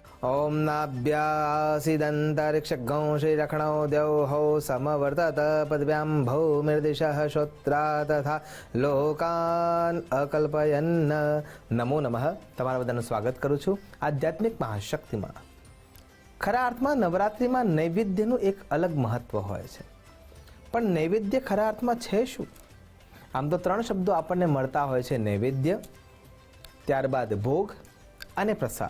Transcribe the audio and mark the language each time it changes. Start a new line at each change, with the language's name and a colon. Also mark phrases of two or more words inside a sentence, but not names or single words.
Sanskrit: ओम नाभ्यासीदन्तरिक्षगं श्रीरक्षणो द्यौः समवर्तत पदव्यां भौमिर्दिशः श्रोत्रा तथा लोकान् अकल्पयन्। नमो नमः।
Gujarati: તમારા બધાનું સ્વાગત કરું છું આધ્યાત્મિક મહાશક્તિમાં। ખરા અર્થમાં નવરાત્રિમાં નૈવેદ્યનું એક અલગ મહત્વ હોય છે, પણ નૈવેદ્ય ખરા અર્થમાં છે શું? આમ તો ત્રણ શબ્દો આપણને મળતા હોય છે, નૈવેદ્ય, ત્યારબાદ ભોગ અને પ્રસાદ।